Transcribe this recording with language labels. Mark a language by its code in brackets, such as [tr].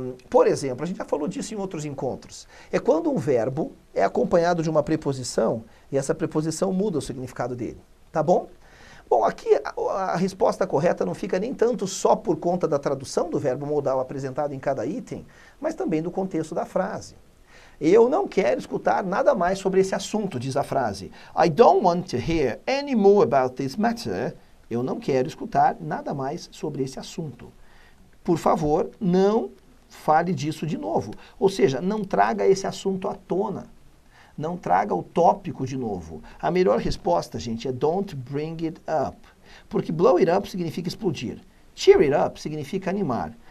[pt] Por exemplo, a gente já falou disso em outros encontros. É quando um verbo é acompanhado de uma preposição e essa preposição muda o significado dele. Tá bom? Bom, aqui a resposta correta não fica nem tanto só por conta da tradução do verbo modal apresentado em cada item, mas também do contexto da frase. Eu não quero escutar nada mais sobre esse assunto, diz a frase. [en] I don't want to hear any more about this matter. [pt] Eu não quero escutar nada mais sobre esse assunto. Por favor, não fale disso de novo. Ou seja, não traga esse assunto à tona. Não traga o tópico de novo. A melhor resposta, gente, é don't bring it up. Porque blow it up significa explodir. Cheer it up significa animar.